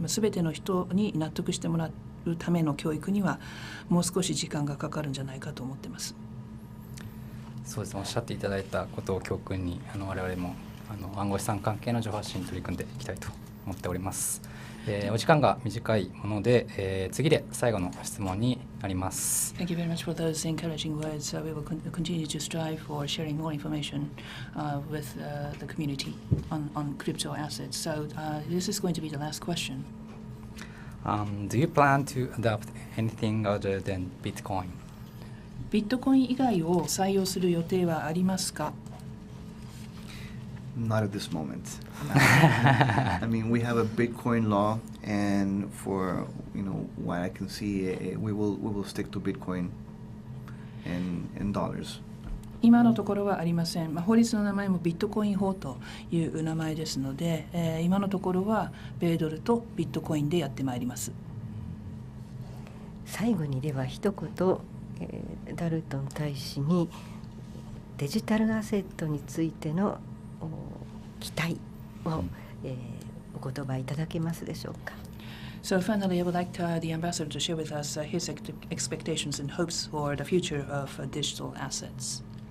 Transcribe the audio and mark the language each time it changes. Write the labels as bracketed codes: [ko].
[ja] すべての人に納得してもらうための教育にはもう少し時間がかかるんじゃないかと思っています。そうですね、おっしゃっていただいたことを教訓に我々も暗号資産関係の情報発信に取り組んでいきたいと思っております。お時間が短いもので、次で最後の質問になります。 [en] Thank you very much for those encouraging words. We will continue to strive for sharing more information with the community on crypto assets. So this is going to be the last question. Do you plan to adopt anything other than Bitcoin? [ja] ビットコイン以外を採用する予定はありますか？ [en] Not at this moment. I mean, we have a Bitcoin law, and for what I can see, we will stick to Bitcoin and dollars. [ja] 今のところはありません。法律の名前もビットコイン法という名前ですので、今のところは米ドルとビットコインでやってまいります。最後にでは一言、ダルトン大使にデジタルアセットについての期待を、お言葉いただけますでしょうか。 [en] So finally, I would like the ambassador to share with us his expectations and hopes for the future of digital assets.